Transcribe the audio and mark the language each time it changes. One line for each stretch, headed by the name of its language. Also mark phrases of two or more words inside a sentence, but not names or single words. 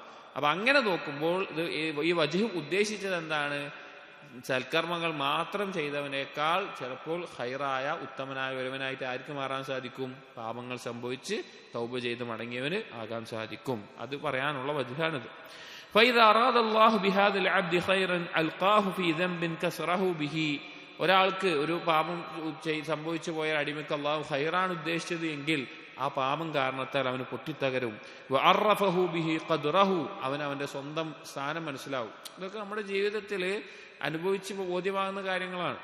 Malayalam: അപ്പൊ അങ്ങനെ നോക്കുമ്പോൾ ഈ വജ്ഹ് ഉദ്ദേശിച്ചത് എന്താണ്? സൽക്കർമ്മങ്ങൾ മാത്രം ചെയ്തവനേക്കാൾ ചിലപ്പോൾ ഖൈറായ ഉത്തമനായ ഒരുവനായിട്ട് ആർക്ക് മാറാൻ സാധിക്കും? പാപങ്ങൾ സംഭവിച്ച് തൗബ ചെയ്ത് മടങ്ങിയവന് ആകാൻ സാധിക്കും. അത് പറയാനുള്ള വജ്ഹാണിത്.
Arabic: فإذا أراد الله بهذا العبد خيرا ألقاه في ذنب كسره به.
Malayalam: ഒരാൾക്ക് ഒരു പാപം സംഭവിച്ചു പോയ അടിമയ്ക്ക് അള്ളാഹു ഖൈറാണ് ഉദ്ദേശിച്ചത് എങ്കിൽ ആ പാപം കാരണത്താൽ അവന് പൊട്ടിത്തകരും.
Arabic: وعرفه به قدره,
Malayalam: അവന്റെ സ്വന്തം സ്ഥാനം മനസ്സിലാവും. ഇതൊക്കെ നമ്മുടെ ജീവിതത്തിൽ അനുഭവിച്ച് ബോധ്യമാകുന്ന കാര്യങ്ങളാണ്.